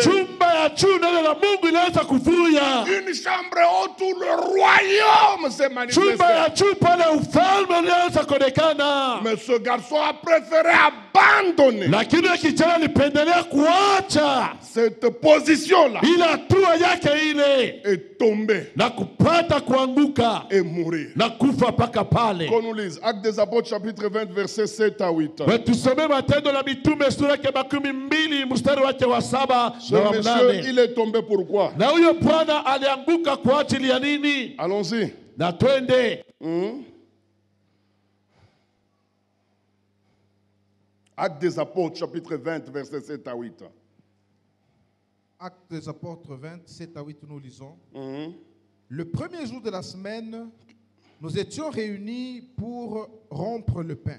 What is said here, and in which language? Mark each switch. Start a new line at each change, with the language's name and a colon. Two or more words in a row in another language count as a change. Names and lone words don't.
Swahili: Chumba ya juu neno la Mungu inaanza kuvuya.
French: Une chambre haute où le royaume s'est manifesté.
Swahili: Chumba ya juu pale ufalme unaanza kuonekana.
French: Mais ce garçon a préféré abandonner.
Swahili: Lakini kijana alipendelea kuacha
French: cette position là.
Swahili: Ila hatua yake ile
French: et tomber.
Swahili: Na kupata kuanguka.
French: Et mourir.
Swahili: Na kufa paka pale.
French: Qu'on nous lise Actes des Apôtres chapitre 20 verset 7 à 8.
Swahili: Tusome Matendo la Mitume sura yake 12 mstari wake wa 7 na wa 8.
French: Monsieur, il est tombé pourquoi?
Swahili: Na huyo bwana alianguka kwa ajili ya nini?
French: Allons-y.
Swahili: Na twende.
French: Actes des Apôtres chapitre 20 verset 7 à 8. Actes des Apôtres 20, 7 à 8, nous lisons. Le premier jour de la semaine, nous étions réunis pour rompre le pain.